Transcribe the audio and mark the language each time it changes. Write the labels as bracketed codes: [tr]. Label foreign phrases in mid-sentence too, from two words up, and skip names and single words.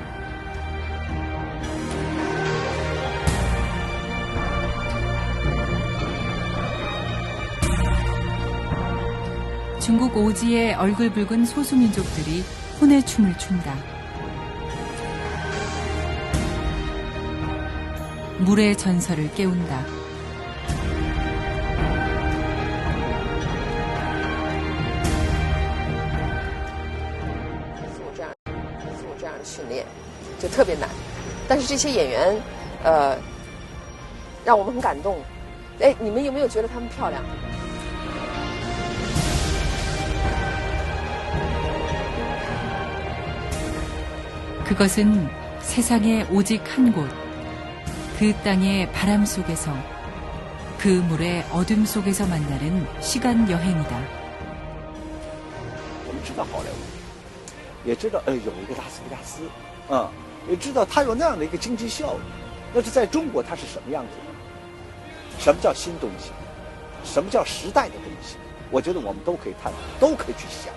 [ko] 중국 오지의 얼굴 붉은 소수민족들이 혼의 춤을 춘다. 물의 전설을 깨운다. [zh] 这样的训练就特别难，但是这些演员，让我们很感动。哎，你们有没有觉得她们漂亮？ [ko] 그것은 세상에 오직 한 곳, 그 땅의 바람 속에서, 그 물의 어둠 속에서 만나는 시간 여행이다. [zh] 我们知道好莱坞，也知道有一个拉斯维加斯，也知道它有那样的一个经济效益。但是在中国它是什么样子的？什么叫新东西？什么叫时代的东西？我觉得我们都可以探讨，都可以去想。